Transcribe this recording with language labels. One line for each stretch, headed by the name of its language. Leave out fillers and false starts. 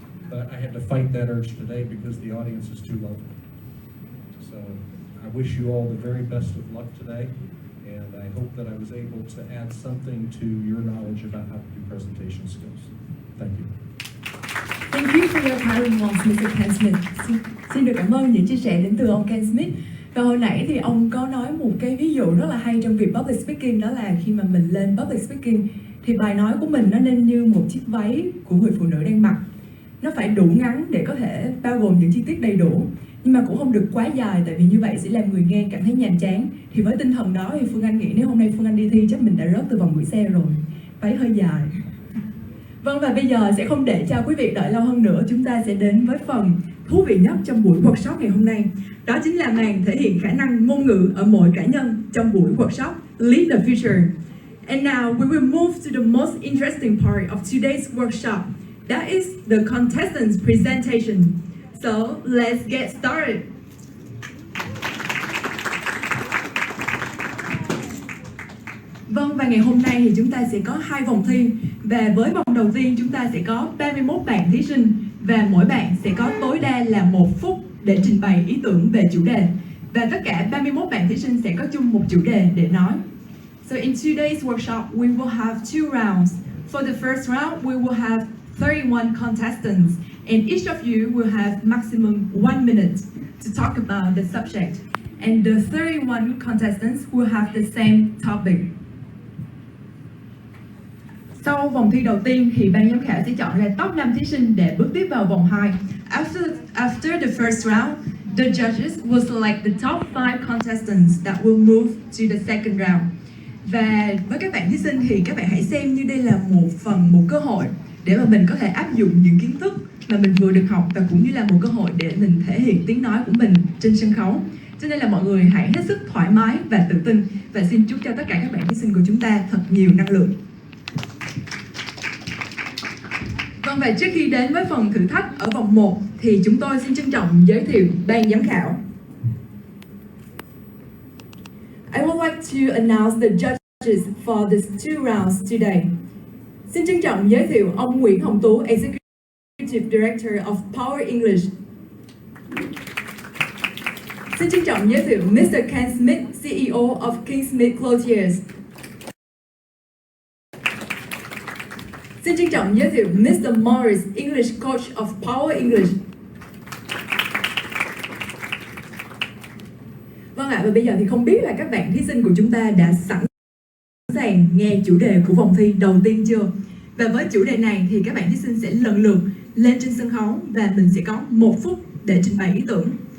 English: But I had to fight that urge today because the audience is too lovely. So I wish you all the very best of luck today, and I hope that I was able to add something to your knowledge about how to do presentation skills. Thank you. Thank you for your kind remarks, Mr. Ken Smith.
Vietnamese: Xin được cảm ơn những chia sẻ đến từ ông Ken Smith. Và hồi nãy thì ông có nói một cái ví dụ rất là hay trong việc public speaking, đó là khi mà mình lên public speaking thì bài nói của mình nó nên như một chiếc váy của người phụ nữ đang mặc. Nó phải đủ ngắn để có thể bao gồm những chi tiết đầy đủ, nhưng mà cũng không được quá dài, tại vì như vậy sẽ làm người nghe cảm thấy nhàm chán. Thì với tinh thần đó thì Phương Anh nghĩ nếu hôm nay Phương Anh đi thi chắc mình đã rớt từ vòng gửi xe rồi. Váy hơi dài. Vâng, và bây giờ sẽ không để cho quý vị đợi lâu hơn nữa, chúng ta sẽ đến với phần thú vị nhất trong buổi workshop ngày hôm nay. Đó chính là màn thể hiện khả năng ngôn ngữ ở mỗi cá nhân trong buổi workshop Lead the Future.
English: And now we will move to the most interesting part of today's workshop. That is the contestants' presentation. So let's get started.
Vietnamese: Vâng, và ngày hôm nay thì chúng ta sẽ có 2 vòng thi. Và với vòng đầu tiên chúng ta sẽ có 31 bạn thí sinh và mỗi bạn sẽ có tối đa là 1 phút để trình bày ý tưởng về chủ đề. Và tất cả 31 bạn thí sinh sẽ có chung một chủ đề để nói.
English: So in today's workshop we will have 2 rounds. For the first round we will have 31 contestants and each of you will have maximum 1 minute to talk about the subject. And the 31 contestants will have the same topic.
Vietnamese: Sau vòng thi đầu tiên thì ban giám khảo sẽ chọn ra top 5 thí sinh để bước tiếp vào vòng 2.
English: After the first round, the judges will select the top 5 contestants that will move to the second round.
Vietnamese: Và với các bạn thí sinh thì các bạn hãy xem như đây là một cơ hội để mà mình có thể áp dụng những kiến thức mà mình vừa được học, và cũng như là một cơ hội để mình thể hiện tiếng nói của mình trên sân khấu. Cho nên là mọi người hãy hết sức thoải mái và tự tin, và xin chúc cho tất cả các bạn thí sinh của chúng ta thật nhiều năng lượng. Vâng, và trước khi đến với phần thử thách ở vòng 1 thì chúng tôi xin trân trọng giới thiệu ban giám khảo.
English: I would like to announce the judges for these 2 rounds today.
Vietnamese: Xin trân trọng giới thiệu ông Nguyễn Hồng Tú,
English: Executive Director of Power English.
Vietnamese: Xin trân trọng giới thiệu Mr.
English: Ken Smith, CEO of King Smith Clothiers.
Vietnamese: Xin trân trọng giới thiệu Mr.
English: Morris, English Coach of Power English.
Vietnamese: Vâng ạ, và bây giờ thì không biết là các bạn thí sinh của chúng ta đã sẵn sàng nghe chủ đề của vòng thi đầu tiên chưa? Và với chủ đề này thì các bạn thí sinh sẽ lần lượt lên trên sân khấu và mình sẽ có 1 phút để trình bày ý tưởng.